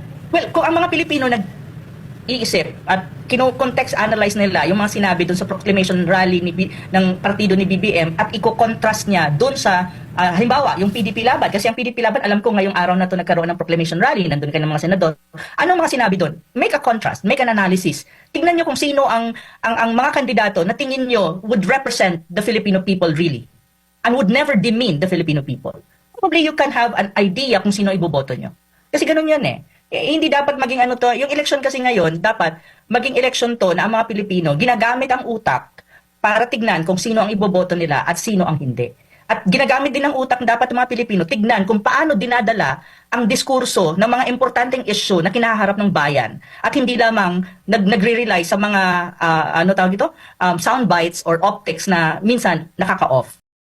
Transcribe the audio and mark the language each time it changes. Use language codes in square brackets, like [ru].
[tl] Well, kung ang mga Pilipino nag-iisip at kino-context analyze nila yung mga sinabi doon sa proclamation rally ng partido ni BBM at i-contrast niya doon sa halimbawa, yung PDP Laban, kasi ang PDP Laban, alam ko ngayong araw na to nagkaroon ng proclamation rally, nandun kayo ng mga senador. Anong mga sinabi doon? [en] Make a contrast, make an analysis. [tl] Tingnan nyo kung sino ang mga kandidato na tingin nyo [en] would represent the Filipino people really and would never demean the Filipino people. Probably you can have an idea [tl] kung sino iboboto nyo. Kasi ganun yun eh. Hindi dapat maging yung election kasi ngayon, dapat maging election to na ang mga Pilipino ginagamit ang utak para tignan kung sino ang iboboto nila at sino ang hindi. At ginagamit din ng utak dapat ng mga Pilipino tignan kung paano dinadala ang diskurso ng mga importanteng issue na kinaharap ng bayan at hindi lamang nagre-rely sa mga sound bites or optics na minsan nakaka-off.